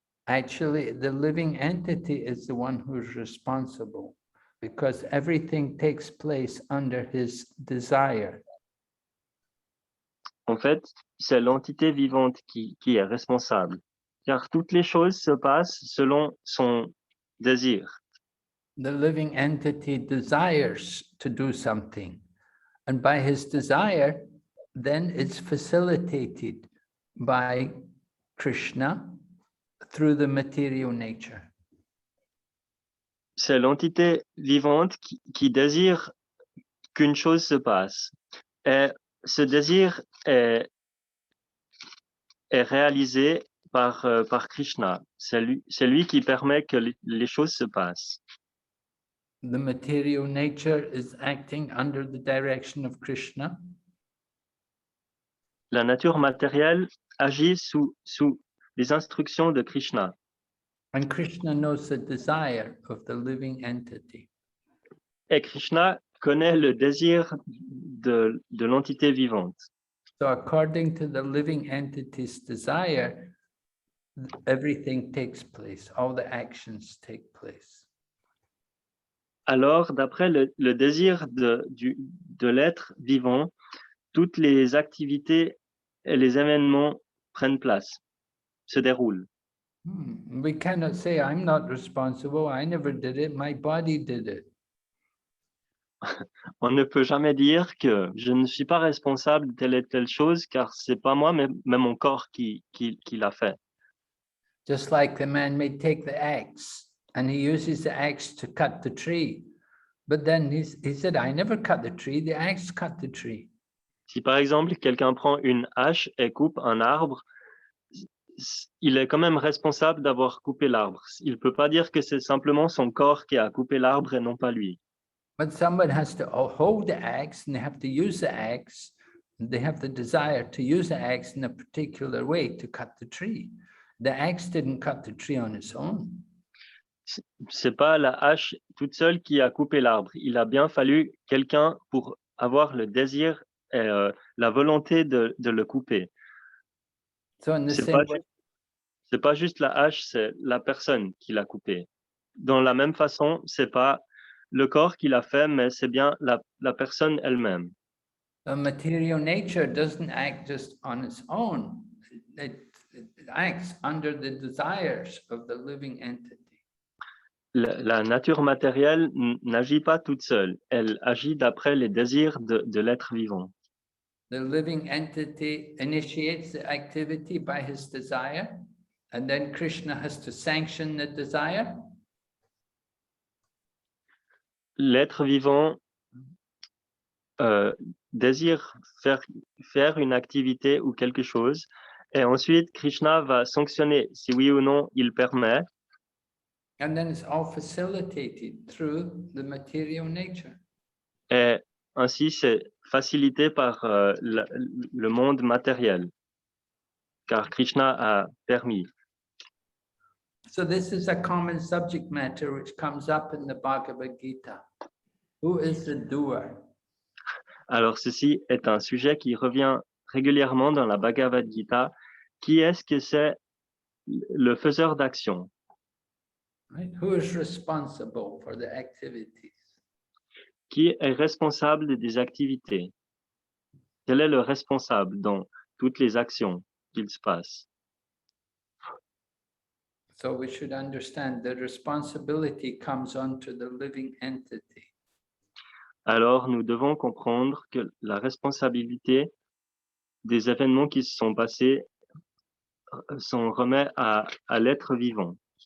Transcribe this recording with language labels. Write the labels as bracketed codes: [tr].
[en] Actually, the living entity is the one who's responsible because everything takes place under his desire. [fr] En fait, c'est l'entité vivante qui est responsable, car toutes les choses se passent selon son désir. [en] The living entity desires to do something, and by his desire, then it's facilitated by Krishna through the material nature. [fr] C'est l'entité vivante qui désire qu'une chose se passe. Et ce désir est réalisé par Krishna. C'est lui qui permet que les choses se passent. [en] The material nature is acting under the direction of Krishna. [fr] La nature matérielle agit sous les instructions de Krishna. [en] And Krishna knows the desire of the living entity. [fr] Et Krishna connaît le désir de l'entité vivante. [en] So according to the living entity's desire, everything takes place, all the actions take place. [fr] Alors, d'après le désir de l'être vivant, toutes les activités et les événements prennent place, se déroulent. [en] We cannot say, I'm not responsible, I never did it, my body did it. [fr] On ne peut jamais dire que je ne suis pas responsable de telle et telle chose, car c'est pas moi, mais mon corps qui l'a fait. [en] Just like the man may take the axe and he uses the axe to cut the tree. But then he said, I never cut the tree, the axe cut the tree. [fr] Si par exemple, quelqu'un prend une hache et coupe un arbre, il est quand même responsable d'avoir coupé l'arbre. Il ne peut pas dire que c'est simplement son corps qui a coupé l'arbre et non pas lui. [en] But someone has to hold the axe and they have to use the axe. They have the desire to use the axe in a particular way to cut the tree. The axe didn't cut the tree on its own. [fr] C'est pas la hache toute seule qui a coupé l'arbre. Il a bien fallu quelqu'un pour avoir le désir et la volonté de le couper. [en] So in the [fr] C'est [en] same way, [fr] pas juste la hache, c'est la personne qui l'a coupé. Dans la même façon, c'est pas le corps qui l'a fait, mais c'est bien la personne elle-même. [en] the material nature doesn't act just on its own. It acts under the desires of the living entity. [fr] La nature matérielle n'agit pas toute seule. Elle agit d'après les désirs de l'être vivant. [en] The living entity initiates the activity by his desire, and then Krishna has to sanction the desire. [fr] L'être vivant désire faire une activité ou quelque chose, et ensuite Krishna va sanctionner si oui ou non il permet. [en] And then it's all facilitated through the material nature. [fr] Et ainsi, c'est facilité par le monde matériel, car Krishna a permis. [en] So this is a common subject matter which comes up in the Bhagavad Gita. Who is the doer? [fr] Alors, ceci est un sujet qui revient régulièrement dans la Bhagavad Gita. Qui est-ce que c'est le faiseur d'action? [en] Right? Who is responsible for the activities? [fr] Qui est responsable des activités? Quel est le responsable dans toutes les actions qu'il se passe? [en] So we should understand the responsibility comes onto the living entity. [fr] Alors, nous devons comprendre que la responsabilité des événements qui se sont passés s'en remet à l'être vivant.